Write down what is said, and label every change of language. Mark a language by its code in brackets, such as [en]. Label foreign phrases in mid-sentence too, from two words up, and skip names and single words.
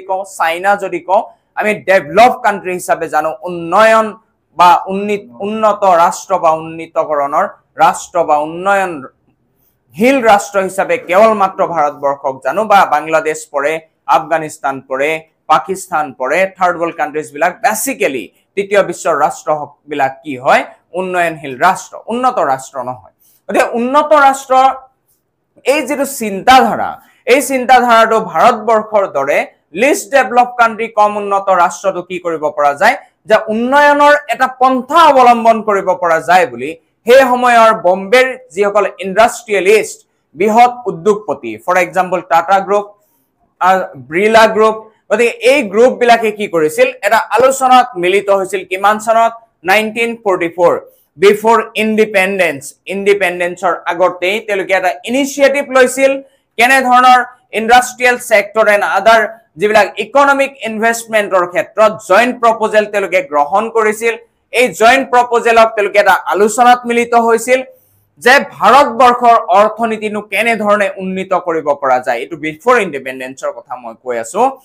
[as] কও চাইনা যদি কও আমি [en] develop country [as] হিচাপে জানো উন্নয়ন বা উন্নত ৰাষ্ট্ৰ বা উন্নীতকৰণৰ ৰাষ্ট্ৰ বা উন্নয়নশীল ৰাষ্ট্ৰ হিচাপে কেৱল মাত্ৰ ভাৰতবৰ্ষক জানো বা বাংলাদেশ পৰে আফগানিস্তান পৰে পাকিস্তান পৰে [en] third world countries [as] বিলাক বেসিক্যালি তৃতীয় বিশ্বৰ ৰাষ্ট্ৰ বিলাক কি হয় উন্নয়নশীল ৰাষ্ট্ৰ উন্নত ৰাষ্ট্ৰ নহয় গতিকে উন্নত ৰাষ্ট্ৰ এই যেটো চিন্তাধাৰা এই চিন্তাধাৰাটো ভাৰতবৰ্ষৰ দৰে [en] least develop country [as] কম উন্নত ৰাষ্ট্ৰটো কি কৰিব পৰা যায় যে উন্নয়নৰ এটা পন্থা অৱলম্বন কৰিব পৰা যায় বুলি সেই সময়ৰ বম্বেৰ যিসকল ইন্ডাষ্ট্ৰিয়েলিষ্ট বৃহৎ উদ্যোগপতি [en] for example Tata group Birla group [as] গতিকে এই গ্ৰুপ বিলাকে কি কৰিছিল এটা আলোচনাত মিলিত হৈছিল কিমান চনত 1944 before independence আগতে তেলকে এটা ইনিশিয়েটিভ লৈছিল কেনে ধৰণৰ [en] industrial sector and other [as] যিবিলাক [en] economic investment [as] ক্ষেত্ৰত [en] joint proposal [as] তেলকে গ্ৰহণ কৰিছিল এই [en] joint proposal [as] তেলকে এটা আলোচনাত মিলিত হৈছিল যে ভাৰতবৰ্ষৰ অৰ্থনীতিনো কেনে ধৰণে উন্নীত কৰিব পৰা যায় এটো [en] before independence [as] কথা মই কৈ আছো